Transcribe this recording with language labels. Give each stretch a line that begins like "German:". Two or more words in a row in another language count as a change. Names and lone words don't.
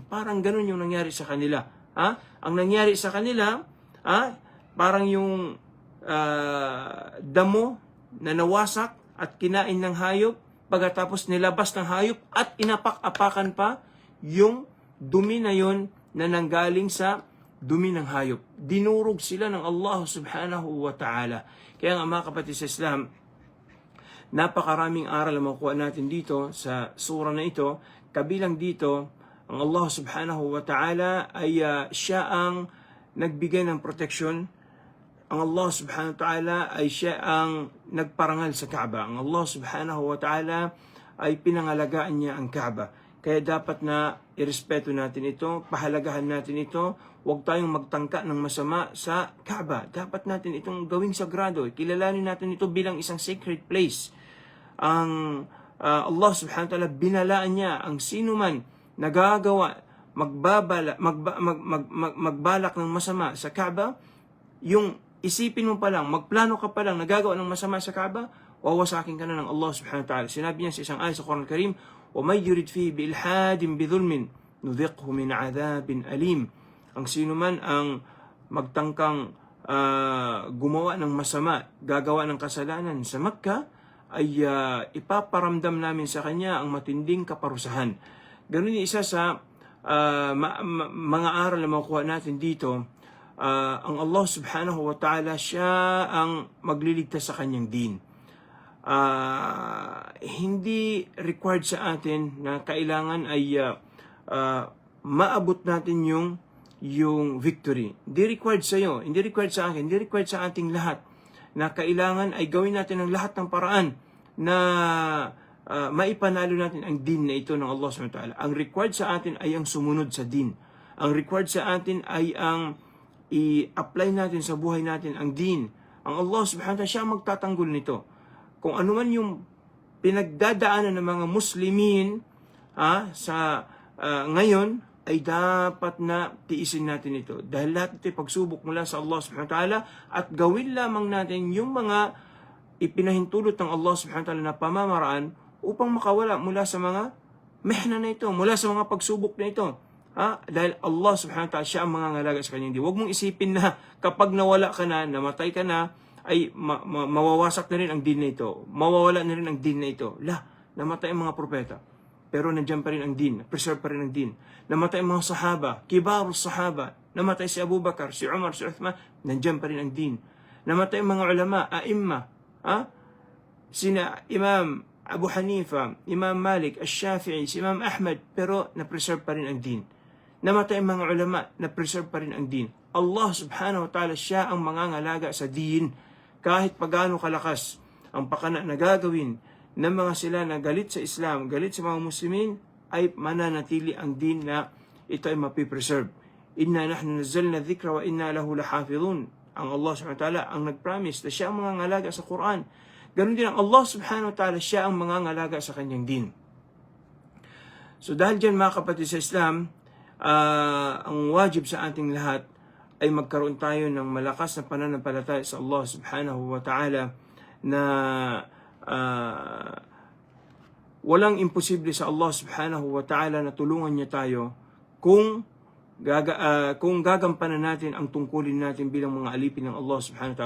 Filipino: Parang ganun yung nangyari sa kanila. Ang nangyari sa kanila, parang yung damo na nawasak at kinain ng hayop, pagkatapos nilabas ng hayop at inapak-apakan pa yung dumi na yon na nanggaling sa dumi ng hayop. Dinurog sila ng Allah
Arabic: سبحانه وتعالى.
Filipino: Kaya nga mga kapatid sa Islam, napakaraming aral na makuha natin dito sa surah na ito. Kabilang dito, ang Allah
Arabic: سبحانه وتعالى
Filipino: ay siya ang nagbigay ng protection. Ang Allah
Arabic: سبحانه وتعالى
Filipino: ay siya ang nagparangal sa Kaaba. Ang Allah
Arabic: سبحانه وتعالى
Filipino: ay pinangalagaan niya ang Kaaba. Kaya dapat na irespeto natin ito, pahalagahan natin ito. Huwag tayong magtangka ng masama sa Kaaba. Dapat natin itong gawing sagrado. Kilalanin natin ito bilang isang
English: sacred place.
Filipino: Ang Allah
Arabic: سبحانه وتعالى
Filipino: binalaan niya ang sino man nagagawa, magbalak ng masama sa Kaaba, yung isipin mo pa lang, magplano ka pa lang, nagagawa ng masama sa Kaaba, wawasakin ka na ng Allah
Arabic: سبحانه وتعالى.
Filipino: Sinabi niya sa isang ayat sa Quran Karim,
Arabic: وَمَنْ يُرِدْ فِيهِ بِإِلْحَادٍ بِظُلْمٍ نُذِقْهُ مِنْ عَذَابٍ أَلِيمٍ.
Filipino: Ang sino man ang magtangkang gumawa ng masama, gagawa ng kasalanan sa Makkah, ay ipaparamdam namin sa kanya ang matinding kaparusahan. Ganun yung isa sa mga aral na makuha natin dito. Ang Allah
Arabic: سبحانه وتعالى,
Filipino: siya ang magliligtas sa kanyang din. Hindi required sa atin na kailangan ay maabot natin yung victory. Hindi required sa iyo, hindi required sa akin, hindi required sa ating lahat na kailangan ay gawin natin ang lahat ng paraan na maipanalo natin ang din na ito ng Allah
Arabic: سبحانه وتعالى.
Filipino: Ang required sa atin ay ang sumunod sa din. Ang required sa atin ay ang i-apply natin sa buhay natin ang din. Ang Allah
Arabic: سبحانه وتعالى,
Filipino: siya magtatanggol nito. Kung ano man yung pinagdadaanan ng mga Muslimin sa ngayon, ay dapat na tiisin natin ito. Dahil lahat ito ay pagsubok mula sa Allah
Arabic: سبحانه وتعالى,
Filipino: at gawin lamang natin yung mga ipinahintulot ng Allah
Arabic: سبحانه وتعالى
Filipino: na pamamaraan upang makawala mula sa mga mihna na ito, mula sa mga pagsubok na ito. Dahil Allah
Arabic: سبحانه وتعالى,
Filipino: siya ang mangangalaga sa kanyang din. Huwag mong isipin na kapag nawala ka na, namatay ka na, ay mawawasak na rin ang din na ito. Mawawala na rin ang din na ito. Namatay ang mga propeta, pero nandiyan pa rin ang din, preserve pa rin ang din. Namatay ang mga sahaba,
Arabic: كبار الصحابة,
Filipino: namatay si Abu Bakar, si Umar, si Uthman, nandiyan pa rin ang din. Namatay ang mga ulama, aimma, sina Imam Abu Hanifa, Imam Malik, Ash-Shafi'i, si Imam Ahmad, pero na-preserve pa rin ang din. Namatay ang mga ulama, na-preserve pa rin ang din. Allah
Arabic: سبحانه وتعالى,
Filipino: siya ang mangangalaga sa din. Kahit pagano kalakas ang pakana na gagawin ng mga sila na galit sa Islam, galit sa mga Muslimin, ay mananatili ang din na ito ay mapipreserve.
Arabic: إنا نحن نزلنا الذكر وإنا له لحافظون.
Filipino: Ang Allah subhanahu wa ta'ala ang nag-promise na siya ang mangangalaga sa Quran. Ganun din ang Allah
Arabic: سبحانه وتعالى,
Filipino: siya ang mangangalaga sa kanyang din. So dahil dyan mga kapatid sa Islam, ang wajib sa ating lahat ay magkaroon tayo ng malakas na pananampalataya sa Allah
Arabic: سبحانه وتعالى,
Filipino: na walang imposible sa Allah
Arabic: سبحانه وتعالى
Filipino: na tulungan niya tayo kung gagampanan natin ang tungkulin natin bilang mga alipin ng Allah
Arabic: سبحانه وتعالى.